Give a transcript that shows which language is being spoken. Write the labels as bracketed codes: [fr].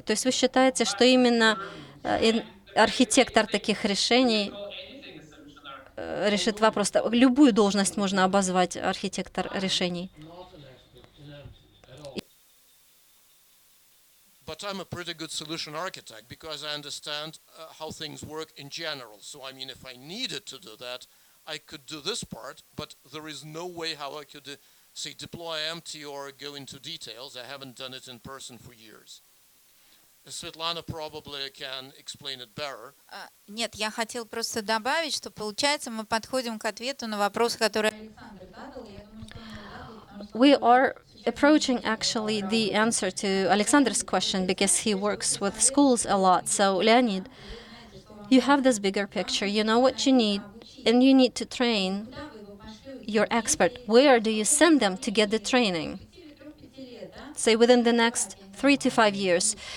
[ru] То есть вы считаете, что именно архитектор таких решений решит вопрос? Любую должность можно обозвать архитектор решений. [en] But I'm a pretty good solution architect because I understand how things work in general. So, I mean, if I needed to do that, I could do this part, but there is no way how I could, say, deploy empty or go into details. I haven't done it in person for years. Svetlana probably can explain it better. [ru] Нет, я хотел просто добавить, что получается мы подходим к ответу на вопрос, который Александр задал. [en] We are approaching actually the answer to Alexander's question because he works with schools a lot. So, Leonid, you have this bigger picture. You know what you need, and you need to train your expert. Where do you send them to get the training? Say within the next 3 to 5 years.